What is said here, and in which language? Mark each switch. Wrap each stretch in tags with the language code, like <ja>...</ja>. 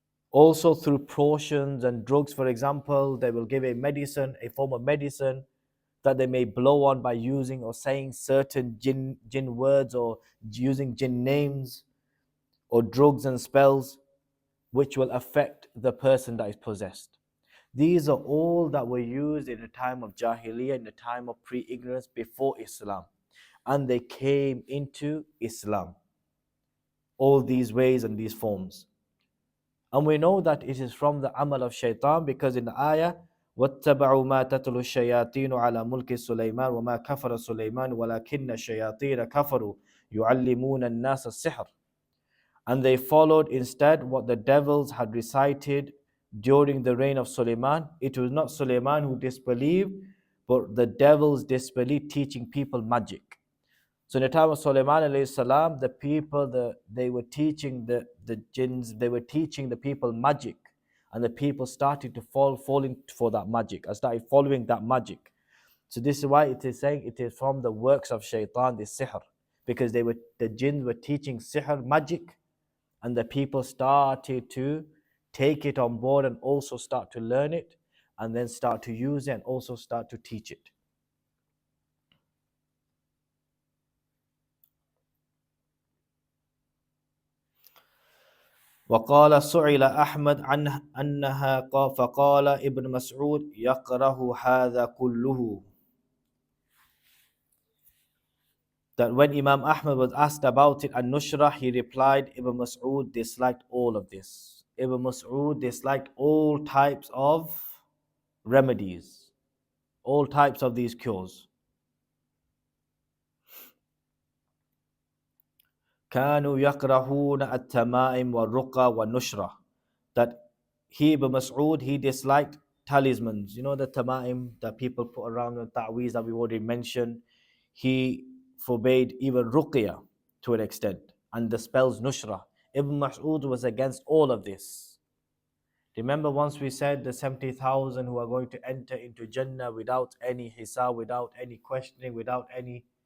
<en>Also through potions and drugs, for example, they will give a medicine, a form of medicine that they may blow on by using or saying certain jinn words or using jinn names or drugs and spells which will affect the person that is possessed. These are all that were used in the time of Jahiliyyah, in the time of pre-ignorance before Islam. And they came into Islam. All these ways and these forms. And we know that it is from the amal of shaitan because in the ayah,</en> <ar>وَاتَّبَعُوا مَا تَتْلُو الشَّيَاطِينُ عَلَى مُلْكِ سُلَيْمَانَ وَمَا كَفَرَ سُلَيْمَانُ وَلَكِنَّ الشَّيَاطِينَ كَفَرُوا يُعَلِّمُونَ النَّاسَ السِّحْرَ.</ar> <en>And they followed instead what the devils had recited during the reign of Suleiman. It was not Suleiman who disbelieved, but the devils disbelieved, teaching people magic. So in the time of Sulaiman alayhi salam, the people, they were teaching the jinns, they were teaching the people magic. And the people started to falling for that magic. I started following that magic. So this is why it is saying it is from the works of shaitan, the sihr. Because the jinns were teaching sihr, magic. And the people started to take it on board and also start to learn it. And then start to use it and also start to teach it.</en> <ar>وقال سئل أحمد عن أنها فقال ابن مسعود يكره هذا كله.</ar> <en>That when Imam Ahmad was asked about it and Nushra, he replied, Ibn Mas'ud disliked all of this. Ibn Mas'ud disliked all types of remedies, all types of these cures.</en> <ar>كانوا يكرهون التمائم والرقى والنشرة.</ar> <en>That he, Ibn Mas'ud, he disliked talismans. You know the tama'im that people put around, the ta'weez that we already mentioned. He forbade even ruqya to an extent. And the spells nushra. Ibn Mas'ud was against all of this. Remember once we said the 70,000 who are going to enter into Jannah without any hisab, without any questioning, without any...</en>